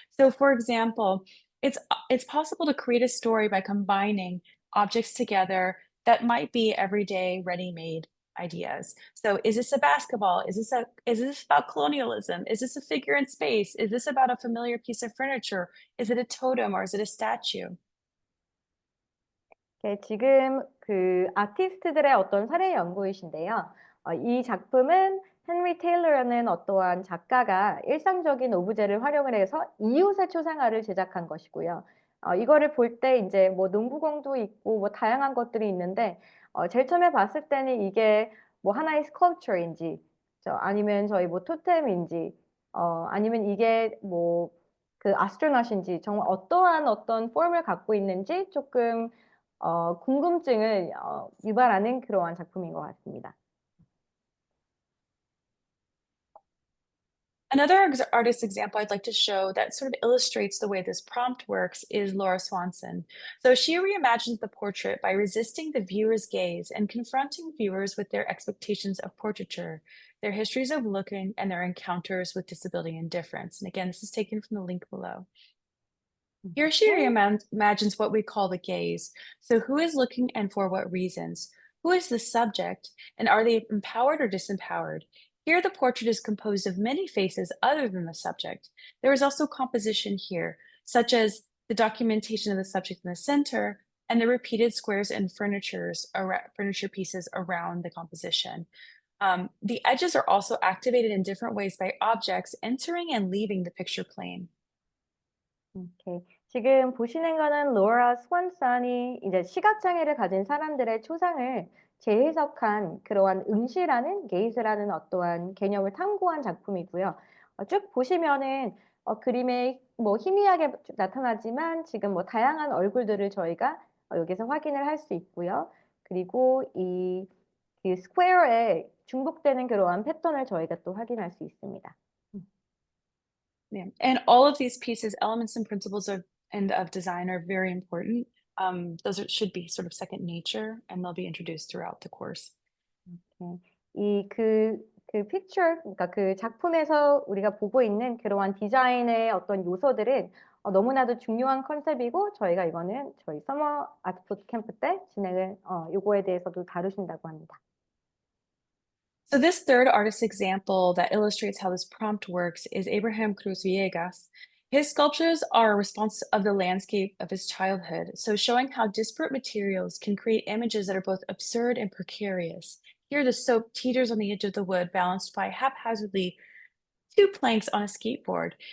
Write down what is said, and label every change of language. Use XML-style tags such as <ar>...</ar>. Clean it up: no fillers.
<en>So, for example, it's possible to create a story by combining objects together that might be everyday, ready-made ideas. So, is this a basketball? Is this about colonialism? Is this a figure in space? Is this about a familiar piece of furniture? Is it a totem or is it a statue?</en> <ko>네, 지금 그 아티스트들의 어떤 사례 연구이신데요. 이 작품은 헨리 테일러라는 어떠한 작가가 일상적인 오브제를 활용을 해서 이웃의 초상화를 제작한 것이고요. 이거를 볼 때 이제 뭐 농구공도 있고 뭐 다양한 것들이 있는데 제일 처음에 봤을 때는 이게 뭐 하나의 스컬프처인지 아니면 저희 뭐 토템인지 아니면 이게 뭐 그 아스트로넛인지 정말 어떠한 어떤 폼을 갖고 있는지 조금 궁금증을 유발하는 그러한 작품인 것 같습니다.</ko> <en>Another artist example I'd like to show that sort of illustrates the way this prompt works is Laura Swanson. So she reimagines the portrait by resisting the viewer's gaze and confronting viewers with their expectations of portraiture, their histories of looking, and their encounters with disability and difference. And again, this is taken from the link below. Here she</en> <ko>네.</ko> <en>reimagines what we call the gaze. So who is looking and for what reasons? Who is the subject? And are they empowered or disempowered? Here, the portrait is composed of many faces other than the subject. There is also composition here, such as the documentation of the subject in the center and the repeated squares and furniture pieces around the composition. The edges are also activated in different ways by objects entering and leaving the picture plane.</en> <ko>오케이. 지금 보시는 거는 로라 스완슨이 이제 시각장애를 가진 사람들의 초상을 재해석한 그러한 응시라는 게이즈라는 어떠한 개념을 탐구한 작품이고요. 쭉 보시면은 그림에 뭐 희미하게 나타나지만 지금 뭐 다양한 얼굴들을 저희가 여기서 확인을 할 수 있고요. 그리고 이 그 스퀘어에 중복되는 그러한 패턴을 저희가 또 확인할 수 있습니다.</ko> <en>Yeah. And all of these pieces, elements and principles of design are very important. Should be sort of second nature, and they'll be introduced throughout the course.</en> <ko>이 그 픽처 그러니까 그 작품에서 우리가 보고 있는 그러한 디자인의 어떤 요소들은 너무나도 중요한 컨셉이고 저희가 이거는 저희 서머 아트 부트캠프 때 진행을 요거에 대해서도 다루신다고 합니다.</ko> <en>So this third artist example that illustrates how this prompt works is Abraham Cruz Villegas. His sculptures are a response of the landscape of his childhood, so showing how disparate materials can create images that are both absurd and precarious. Here, the soap teeters on the edge of the wood, balanced by haphazardly two planks on a skateboard.</en>